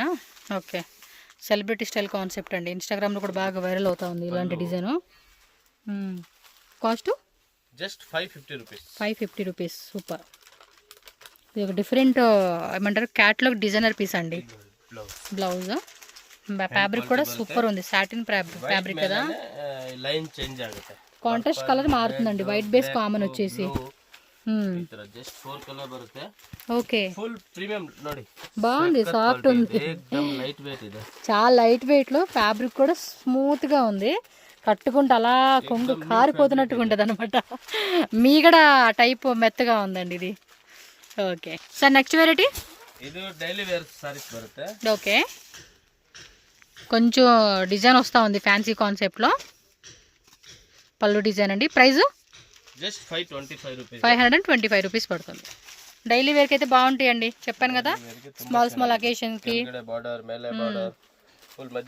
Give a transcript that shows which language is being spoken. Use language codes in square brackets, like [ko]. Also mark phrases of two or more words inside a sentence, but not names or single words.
[te] ఓకే, [en] celebrity style concept [te] అండి, ఇన్స్టాగ్రామ్లో కూడా బాగా వైరల్ అవుతా ఉంది ఇలాంటి డిజైను. కాస్ట్ [en] just 550 rupees. 550 rupees, super. [te] ఇది ఒక డిఫరెంట్ ఏమంటారు, [en] catalog designer piece [te] అండి. [en] blouse fabric [te] ಕೂಡ ಸೂಪರ್ ఉంది, [en] satin fabric [te] కదా. [en] line change ಆಗುತ್ತೆ, contrast color [te] మారుతుందండి. [en] white base common [te] వచ్చేసి [kn] ಈ ತರ [en] just 4 color [kn] ಬರುತ್ತೆ. [te] ఓకే, [en] full premium [kn] ನೋಡಿ, [te] బాగుంది, సాఫ్ట్ ఉంది, [kn] ఏకదమ్ [en] light weight [kn] ಇದೆ. [te] చాలా [en] light weight [te] లో ఫ్యాబ్రిక్ కూడా స్మూత్ గా ఉంది. కట్టుకుంటే అలా కొంగు కారిపోతున్నట్టుగా ఉంటుంది అనమాట. మీగడ టైప్ మెత్తగా ఉందండి ఇది. [en] okay sir, next variety [kn] ಇದು [en] daily wear sarees [kn] ಬರುತ್ತೆ. [te] ఓకే, కొంచెం డిజైన్ వస్తూ ఉంది [en] fancy concept. [te] పళ్ళు డిజైన్ అండి. ప్రైస్ [en] just 525 rupees, [te] 525 రూపీస్ పడుతుంది. [en] daily wear [te] అయితే బాగుంటాయండి, చెప్పాను కదా. [en] small occasion [te] బార్డర్ మేలే బార్డర్ ఫుల్ మధ్య